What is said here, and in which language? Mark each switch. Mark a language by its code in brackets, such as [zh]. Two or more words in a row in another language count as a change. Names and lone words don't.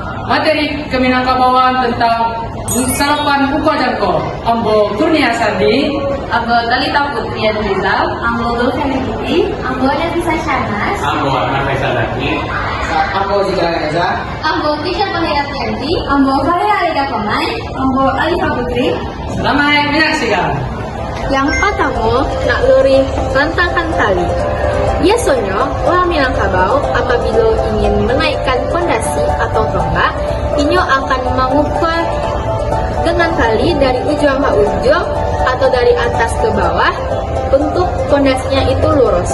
[id] materi Keminangkabauan tentang [min] salapan buka jangko. Ambo Kurnia Sandi, Ambo Talita Putri Rizal, Ambo Dulfeni Putri, Ambo Nafisa Syahnas, Ambo Nafisa Laki, Ambo Zikra Reza, Ambo Tisha Pangerat Yanti, Ambo Faria Alida Komai, Ambo Alifa Putri. [id] Selamat menyaksikan. Yang pertama, nak luri rentangkan tali. Biasanya, orang Minangkabau apabila ingin menaikkan fondasi atau tonggak, ini akan mengukur dengan tali dari ujung ke ujung atau dari atas ke bawah untuk fondasinya itu lurus.